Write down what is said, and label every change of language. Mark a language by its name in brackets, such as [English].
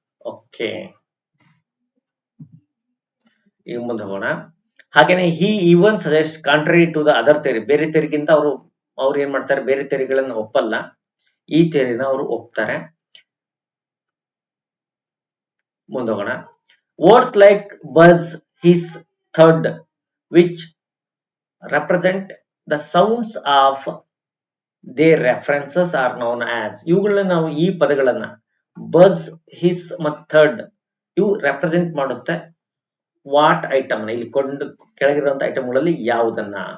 [Kannada] Okay, ಈಗ ಮುಂದೆ ಹೋಗೋಣ. ಹಾಗೇನೆ [English] he even suggest contrary to the other theory, [Kannada] ಬೇರೆ ಥಿಯರಿಗಿಂತ ಅವ್ರು ಏನ್ ಮಾಡ್ತಾರೆ, ಬೇರೆ ಥಿಯರಿಗಳನ್ನ ಒಪ್ಪಲ್ಲ, ಈ ಥಿಯರಿನ ಅವರು ಒಪ್ತಾರೆ. ಮುಂದೆ ಹೋಗೋಣ. [English] Words like buzz, his, third, which represent the sounds of their references are known as. [Kannada] ಇವುಗಳನ್ನ ನಾವು, ಈ ಪದಗಳನ್ನ ಬಜ್, ಹಿಸ್ ಮತ್ತು ಥರ್ಡ್, ಇವು ರೆಪ್ರೆಸೆಂಟ್ ಮಾಡುತ್ತೆ ವಾಟ್ ಐಟಮ್, ಇಲ್ಲಿ ಕೆಳಗಿರುವಂತಹ ಐಟಮ್ಗಳಲ್ಲಿ ಯಾವುದನ್ನ?